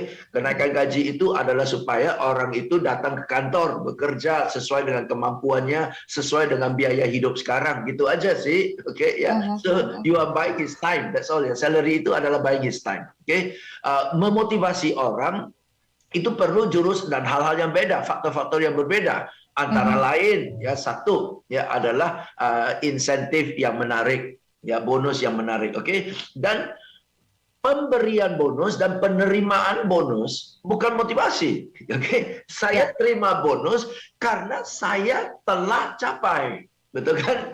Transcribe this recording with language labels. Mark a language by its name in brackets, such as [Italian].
[Indonesian] Kenaikan gaji itu adalah supaya orang itu datang ke kantor, bekerja sesuai dengan kemampuannya, sesuai dengan biaya hidup sekarang, gitu aja sih. [English] So you are buying his time, that's all ya. Salary [Indonesian] itu adalah [English] buying his time. [Indonesian] Memotivasi orang itu perlu jurus dan hal-hal yang beda, faktor-faktor yang berbeda. Antara lain ya satu ya adalah insentif yang menarik, ya bonus yang menarik, oke? Dan pemberian bonus dan penerimaan bonus bukan motivasi, oke? Saya terima bonus karena saya telah capai. Betul kan?